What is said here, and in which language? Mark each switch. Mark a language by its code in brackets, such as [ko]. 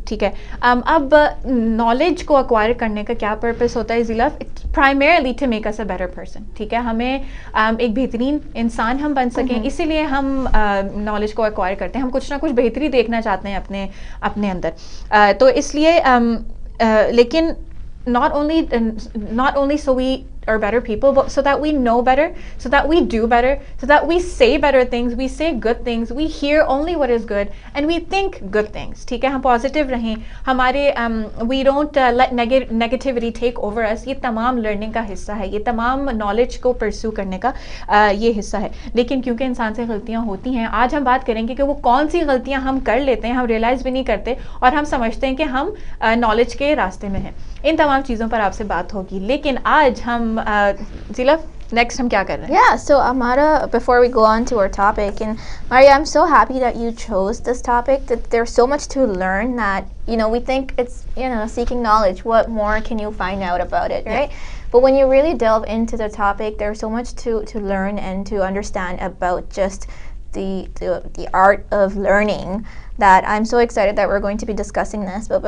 [ur] ٹھیک ہے، اب نالج کو ایکوائر کرنے کا کیا پرپس ہوتا ہے ضیلف؟ [en] Primarily to make us a better person. [ur] ٹھیک ہے، ہمیں ایک بہترین انسان ہم بن سکیں، اسی لیے ہم نالج کو ایکوائر کرتے ہیں. ہم کچھ نہ کچھ بہتری دیکھنا چاہتے ہیں اپنے اندر. تو اس لیے لیکن [en] not only so we are better people, but so that we know better, so that we do better, so that we say better things, we say good things, we hear only what is good, and we think good things. [ur] ٹھیک ہے، ہم positive رہیں، ہمارے [en] we don't let negativity take over us. [ur] یہ تمام learning کا حصہ ہے، یہ تمام نالج کو پرسو کرنے کا یہ حصہ ہے. لیکن کیونکہ انسان سے غلطیاں ہوتی ہیں، آج ہم بات کریں گے کہ وہ کون سی غلطیاں ہم کر لیتے ہیں، ہم ریئلائز بھی نہیں کرتے اور ہم سمجھتے ہیں کہ ہم نالج کے راستے میں ہیں. ان تمام چیزوں پر آپ سے بات ہوگی. لیکن آج ہم زیلف نیکسٹ ہم کیا کر رہے ہیں؟ [en] Yeah, so Amara, before we go on to our topic, and Maria, I'm so happy that you chose this topic, that there's so much to learn that, we think it's, seeking knowledge, what more can you find out about it, right? Yeah. But when you really delve into the topic, there's so much to learn and to understand about just the art of learning, that I'm so excited that we're going to be discussing this.